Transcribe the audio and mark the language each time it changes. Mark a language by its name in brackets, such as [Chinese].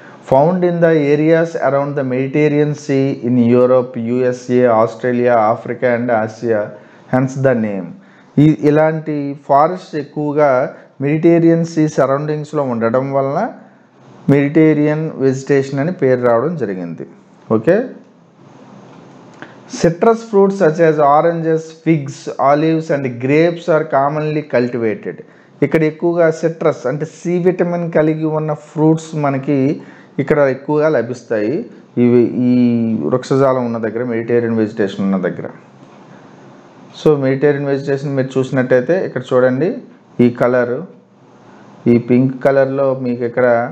[English] Found in the areas around the Mediterranean sea in Europe, USA, Australia, Africa and Asia, hence the name. [Telugu] ఇలాంటి forest ఎక్కువగా Mediterranean sea సరౌండింగ్స్లో ఉండడం వలన Mediterranean vegetation అని పేరు రావడం జరిగింది. Okay. [English] Citrus fruits such as oranges, figs, olives and grapes are commonly cultivated. [Telugu] ఇక్కడ ఎక్కువగా సిట్రస్ అంటే సి విటమిన్ కలిగి ఉన్న ఫ్రూట్స్ మనకి ఇక్కడ ఎక్కువగా లభిస్తాయి. ఈ వృక్షజాలం ఉన్న దగ్గర, మెడిటేరియన్ వెజిటేషన్ ఉన్న దగ్గర. సో మెడిటేరియన్ వెజిటేషన్ మీరు చూసినట్టయితే ఇక్కడ చూడండి, ఈ కలరు, ఈ పింక్ కలర్లో మీకు ఇక్కడ